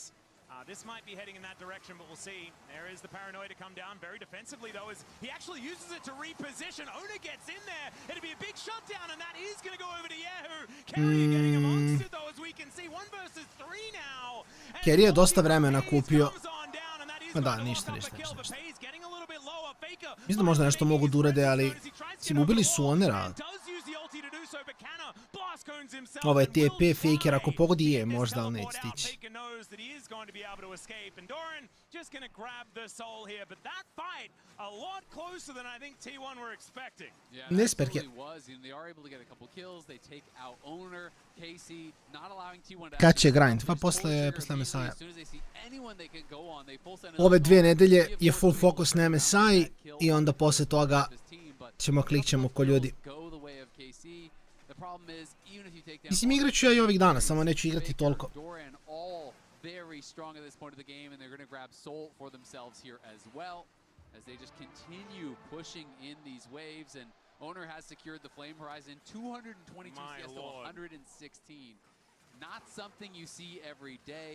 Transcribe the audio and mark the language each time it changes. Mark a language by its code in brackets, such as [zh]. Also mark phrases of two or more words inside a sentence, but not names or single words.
[en] This might be heading in that direction, but we'll see. There is the paranoia to come down very defensively, though, as he actually uses it to reposition. Ona gets in there. It'll be a big shutdown, and that is going to go over to Yahoo. Carrier getting amongst it, though, as we can see. 1 versus 3 now. [sr] Carrier je dosta vremena kupio. Ma da, ništa. Mislim da možda nešto mogu da urade, ali ubili su Onera. Ovo je TP, Faker, ako pogodi je možda, ali neće stići. Ne sperke. Kad će grind? Pa posle MSI-a. Ove 2 nedelje je full focus na MSI i onda posle toga klikćemo ko ljudi. Mislim, igrat ću ja i ovih dana, samo neću igrati toliko. [en] Very strong at this point of the game, and they're going to grab Soul for themselves here as well, as they just continue pushing in these waves, and Owner has secured the Flame Horizon, 222 CS to 116. Not something you see every day.